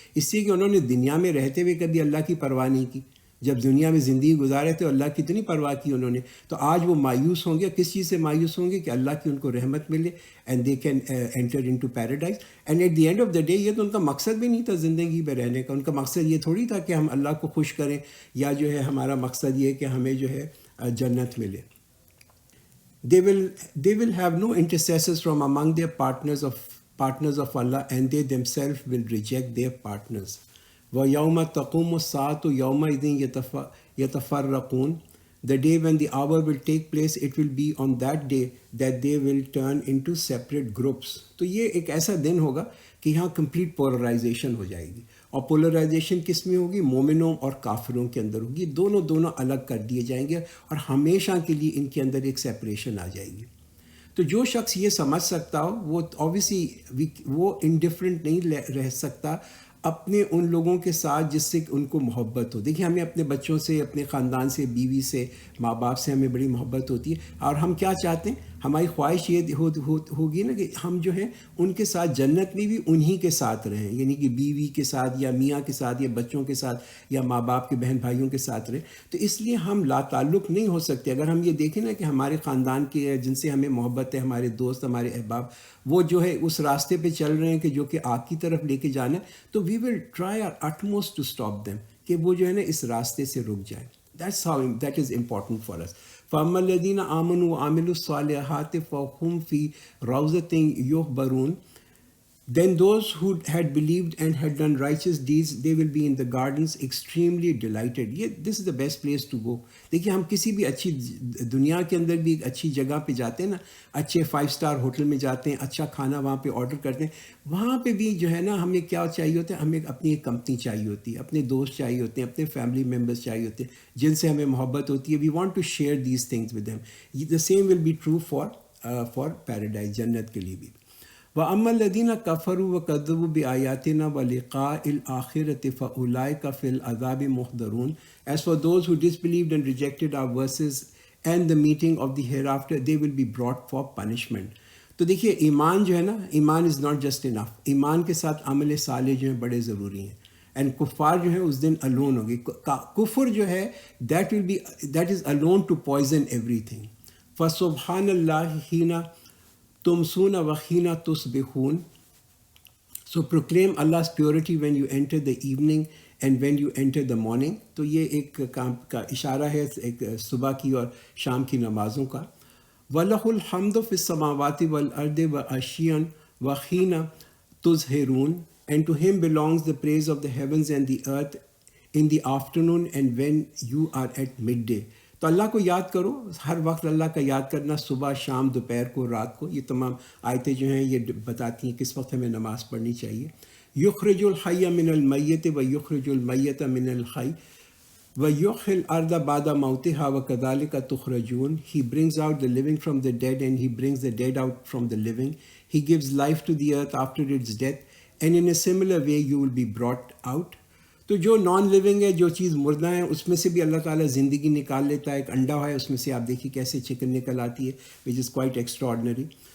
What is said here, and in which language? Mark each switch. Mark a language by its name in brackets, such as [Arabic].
[Urdu] اس لیے کہ انہوں نے دنیا میں رہتے ہوئے کبھی اللہ کی پرواہ نہیں کی. جب دنیا میں زندگی گزارے تھے اللہ کی اتنی پرواہ کی انہوں نے، تو آج وہ مایوس ہوں گے. کس چیز سے مایوس ہوں گے؟ کہ اللہ کی ان کو رحمت ملے [English] And they can enter into paradise. And at the end of the day [Urdu] یہ تو ان کا مقصد بھی نہیں تھا زندگی میں رہنے کا. ان کا مقصد یہ تھوڑی تھا کہ ہم اللہ کو خوش کریں، یا جو ہے ہمارا مقصد یہ کہ ہمیں جو ہے جنت ملے. [English] They will have no intercessors from among their partners of Allah, and they themselves will reject their partners. [Arabic] وَيَوْمَ تَقُومُ السَّاعَةُ يَوْمَئِذٍ يَتَفَرَّقُونَ. [English] The day when the hour will take place, it will be on that day that they will turn into separate groups. [Urdu] تو یہ ایک ایسا دن ہوگا کہ یہاں complete polarisation ہو جائے گی. اور پولرائزیشن کس میں ہوگی؟ مومنوں اور کافروں کے اندر ہوگی. دونوں الگ کر دیے جائیں گے اور ہمیشہ کے لیے ان کے اندر ایک سیپریشن آ جائے گی. تو جو شخص یہ سمجھ سکتا ہو وہ اوبیسلی وہ انڈیفرنٹ نہیں رہ سکتا اپنے ان لوگوں کے ساتھ جس سے ان کو محبت ہو. دیکھیے ہمیں اپنے بچوں سے، اپنے خاندان سے، بیوی سے، ماں باپ سے ہمیں بڑی محبت ہوتی ہے، اور ہم کیا چاہتے ہیں؟ ہماری خواہش یہ ہوگی نا کہ ہم جو ہے ان کے ساتھ جنت میں بھی انہی کے ساتھ رہیں، یعنی کہ بیوی کے ساتھ یا میاں کے ساتھ یا بچوں کے ساتھ یا ماں باپ کے بہن بھائیوں کے ساتھ رہیں. تو اس لیے ہم لا تعلق نہیں ہو سکتے. اگر ہم یہ دیکھیں نا کہ ہمارے خاندان کے جن سے ہمیں محبت ہے، ہمارے دوست، ہمارے احباب، وہ جو ہے اس راستے پہ چل رہے ہیں کہ جو کہ آگ کی طرف لے کے جانا ہے، تو [English] we will try our utmost to stop them [Urdu] کہ وہ جو ہے نا اس راستے سے رک جائیں. [English] that is important for us. [Arabic] فَأَمَّا الَّذِينَ آمَنُوا وَعَمِلُوا الصَّالِحَاتِ فَهُمْ فِي رَوْضَةٍ يُحْبَرُونَ. [English] Then those who had believed and had done righteous deeds, they will be in the gardens extremely delighted. This is the best place to go. [Urdu] دیکھیے ہم کسی بھی اچھی دنیا کے اندر بھی ایک اچھی جگہ پہ جاتے ہیں نا، اچھے 5 اسٹار ہوٹل میں جاتے ہیں، اچھا کھانا وہاں پہ آرڈر کرتے ہیں، وہاں پہ بھی جو ہے نا ہمیں کیا چاہیے ہوتا ہے؟ ہمیں اپنی ایک کمپنی چاہیے ہوتی ہے، اپنے دوست چاہیے ہوتے ہیں، اپنے فیملی ممبرس چاہیے ہوتے ہیں جن سے ہمیں محبت ہوتی ہے. [English] We want to share these things with them. The same will be true for paradise, [Urdu] جنت کے لیے بھی. [Arabic] وَأَمَّا الَّذِينَ كَفَرُوا وَكَذَّبُوا بِآيَاتِنَا وَلِقَاءِ الْآخِرَةِ فَأُولَٰئِكَ فِي الْعَذَابِ مُحْضَرُونَ. [English] As for those who disbelieved and rejected our verses and the meeting of the hereafter, they will be brought for punishment. [Urdu] تو دیکھیے ایمان جو ہے نا، ایمان [English] Is not just enough. [Urdu] ایمان کے ساتھ عمل صالح جو ہیں بڑے ضروری ہیں. اینڈ کفار جو ہے اس دن الون ہوگی. کفر جو ہے [English] That is alone to poison everything. [Arabic] فَسُبْحَانَ اللَّهِ حِينَ تُمْسُونَ وَحِينَ تُصْبِحُونَ. [English] So proclaim Allah's purity when you enter the evening and when you enter the morning. [Urdu] تو یہ ایک کام کا اشارہ ہے ایک صبح کی اور شام کی نمازوں کا. [Arabic] وَلَهُ الْحَمْدُ فِي السَّمَاوَاتِ وَالْأَرْضِ وَعَشِيًّا وَحِينَ تُظْهِرُونَ. [English] And to him belongs the praise of the heavens and the earth in the afternoon and when you are at midday. [Urdu] تو اللہ کو یاد کرو ہر وقت. اللہ کا یاد کرنا صبح، شام، دوپہر کو، رات کو. یہ تمام آیتیں جو ہیں یہ بتاتی ہیں کس وقت ہمیں نماز پڑھنی چاہیے. [Arabic] یخرج الحی من المیت و یخرج المیت من الحی وَيُحْيِي الْأَرْضَ بَعْدَ مَوْتِهَا وَكَذَلِكَ تُخْرَجُونَ. [English] He brings out the living from the dead and he brings the dead out from the living. He gives life to the earth after its death and in a similar way you will be brought out. [Urdu] تو جو non living ہے، جو چیز مردہ ہے، اس میں سے بھی اللہ تعالیٰ زندگی نکال لیتا ہے. ایک انڈا ہے اس میں سے آپ دیکھیے کیسے چکن نکل آتی ہے، [English] which is quite extraordinary.